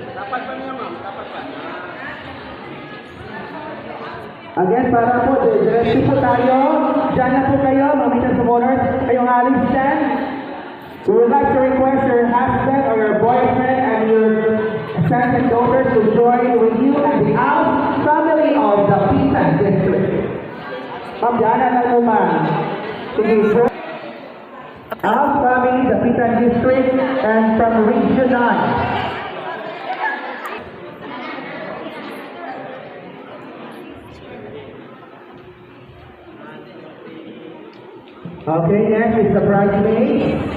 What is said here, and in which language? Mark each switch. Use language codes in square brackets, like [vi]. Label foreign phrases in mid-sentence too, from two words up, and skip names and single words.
[tl] Tapat pa niya, ma'am. Tapat pa. Again, para po, diretso po tayo. Diyan na po kayo, mga Mitas Supporters. Kayong aling stand. [en] We would like to request your husband or your boyfriend and your sons and daughters to join with you and the Alps family of the Pitan District. [tl] Ma'am, diyan na po, ma'am. Sige, sir. [en] Alps family, the Pitan District, and from Region 9. Okay, next is the bridesmaid.